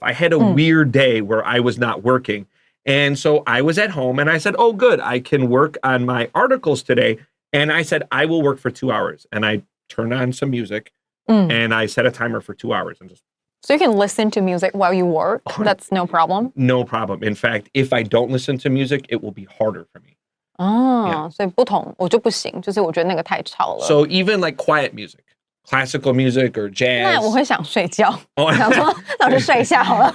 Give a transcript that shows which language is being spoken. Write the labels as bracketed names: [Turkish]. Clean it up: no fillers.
[English] I had a weird day where I was not working. And so I was at home and I said, oh, good, I can work on my articles today. And I said, I will work for 2 hours. And I turned on some music and I set a timer for 2 hours. And just. So you can listen to music while you work? That's no problem? No problem. In fact, if I don't listen to music, it will be harder for me. [Chinese] 所以不同，我就不行，就是我觉得那个太吵了。 [English] So even like quiet music, classical music or jazz. [Chinese] 那我会想睡觉，想说那我就睡一下好了。